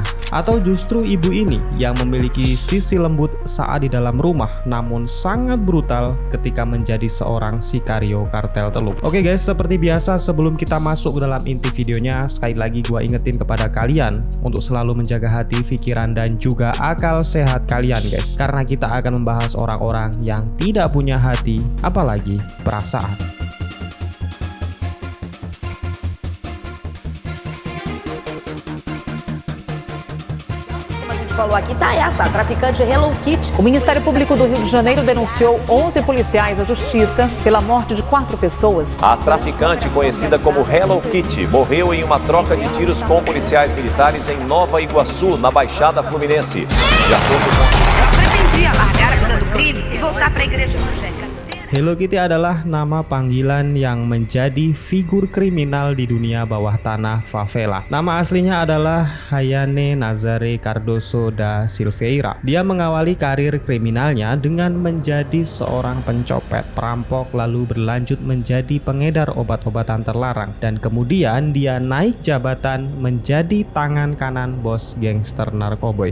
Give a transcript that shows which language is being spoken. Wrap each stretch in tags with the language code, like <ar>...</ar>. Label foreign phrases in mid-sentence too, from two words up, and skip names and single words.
<id>Atau justru ibu ini yang memiliki sisi lembut saat di dalam rumah, namun sangat brutal ketika menjadi seorang sikario kartel Teluk. Oke guys, seperti biasa sebelum kita masuk ke dalam inti videonya, sekali lagi gua ingetin kepada kalian untuk selalu menjaga hati, pikiran, dan juga akal sehat kalian guys, karena kita akan membahas orang-orang yang tidak punya hati, apalagi perasaan.</id> <pt>Falou aqui, tá essa, a traficante Hello Kitty. O Ministério Público do Rio de Janeiro denunciou 11 policiais à justiça pela morte de 4 pessoas. A traficante, conhecida como Hello Kitty, morreu em uma troca de tiros com policiais militares em Nova Iguaçu, na Baixada Fluminense. De acordo com... Ela pretendia largar a cena do crime e voltar para a igreja evangélica.</pt> <id>Hello Kitty adalah nama panggilan yang menjadi figur kriminal di dunia bawah tanah favela. Nama aslinya adalah Hayane Nazare Cardoso da Silveira. Dia mengawali karir kriminalnya dengan menjadi seorang pencopet, perampok, lalu berlanjut menjadi pengedar obat-obatan terlarang, dan kemudian dia naik jabatan menjadi tangan kanan bos gangster narkoboy.</id>